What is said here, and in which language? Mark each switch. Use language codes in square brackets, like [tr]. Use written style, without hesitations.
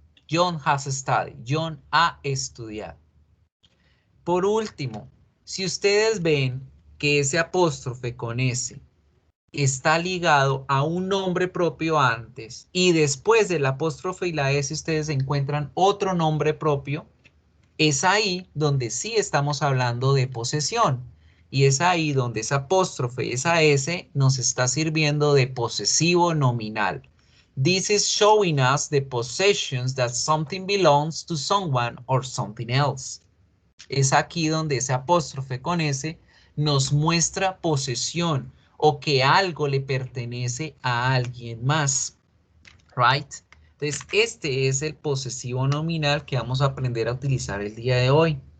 [en] John has studied. [es] John ha estudiado. Por último, si ustedes ven que ese apóstrofe con S está ligado a un nombre propio antes y después del apóstrofe y la S ustedes encuentran otro nombre propio, es ahí donde sí estamos hablando de posesión. Y es ahí donde esa apóstrofe y esa S nos está sirviendo de posesivo nominal. [en] This is showing us the possessions that something belongs to someone or something else. [es] Es aquí donde ese apóstrofe con S nos muestra posesión o que algo le pertenece a alguien más. Right? Entonces, este es el posesivo nominal que vamos a aprender a utilizar el día de hoy.